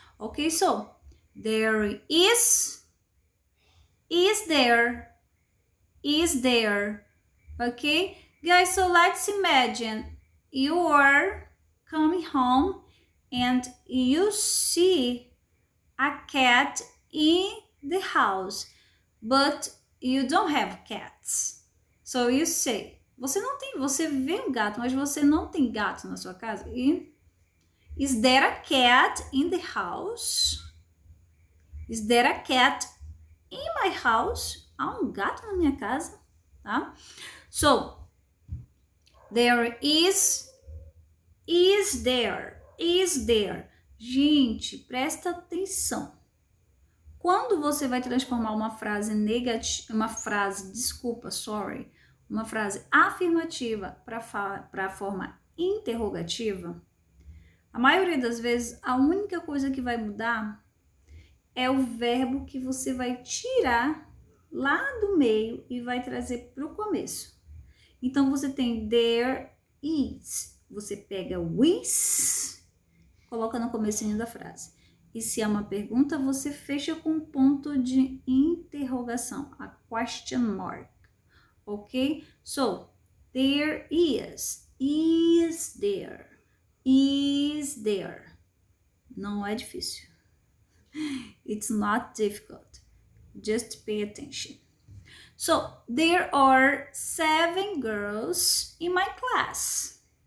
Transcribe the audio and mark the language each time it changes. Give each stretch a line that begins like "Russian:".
English: Okay, so there is there, is there. Okay, guys, so let's imagine you are coming home and you see a cat in the house, but you don't have cats. So you say,
Portuguese: você vê um gato, mas você não tem gato na sua casa.
English: E is there a cat in the house? Is there a cat in my house?
Portuguese: Há um gato na minha casa, tá?
English: So, there is there, is there.
Portuguese: Gente, presta atenção. Quando você vai transformar uma frase negativa, uma frase afirmativa para a forma interrogativa, a maioria das vezes a única coisa que vai mudar é o verbo que você vai tirar lá do meio e vai trazer para o começo. Então você tem there is, você pega o is, coloca no comecinho da frase. E se é uma pergunta, você fecha com um ponto de interrogação,
English: a question mark.
Portuguese: Ok?
English: So, there is there, is there.
Portuguese: Não é difícil.
English: It's not difficult. Just pay attention. So, there are 7 girls in my class.